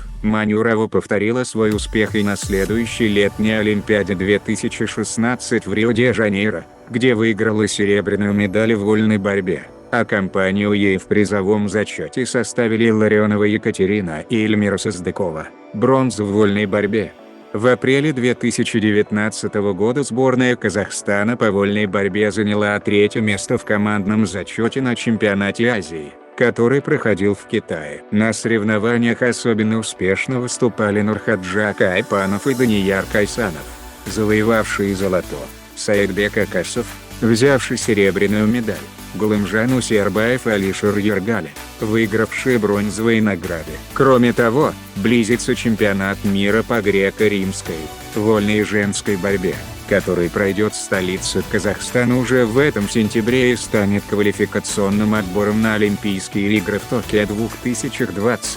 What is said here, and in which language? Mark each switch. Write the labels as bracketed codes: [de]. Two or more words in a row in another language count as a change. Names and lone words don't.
[ru] Манюрова повторила свой успех и на следующей летней Олимпиаде 2016 в Рио-де-Жанейро, где выиграла серебряную медаль в вольной борьбе, а компанию ей в призовом зачете составили Ларионова Екатерина и Эльмира Сыздыкова, бронзу в вольной борьбе. В апреле 2019 года сборная Казахстана по вольной борьбе заняла третье место в командном зачете на чемпионате Азии, который проходил в Китае. На соревнованиях особенно успешно выступали Нурхаджак Айпанов и Данияр Кайсанов, завоевавшие золото, Саидбек Акасов, взявший серебряную медаль, Гулымжан Усербаев и Алишер Ергали, выигравшие бронзовые награды. Кроме того, близится чемпионат мира по греко-римской, вольной и женской борьбе, который пройдет в столице Казахстана уже в этом сентябре и станет квалификационным отбором на Олимпийские игры в Токио 2020.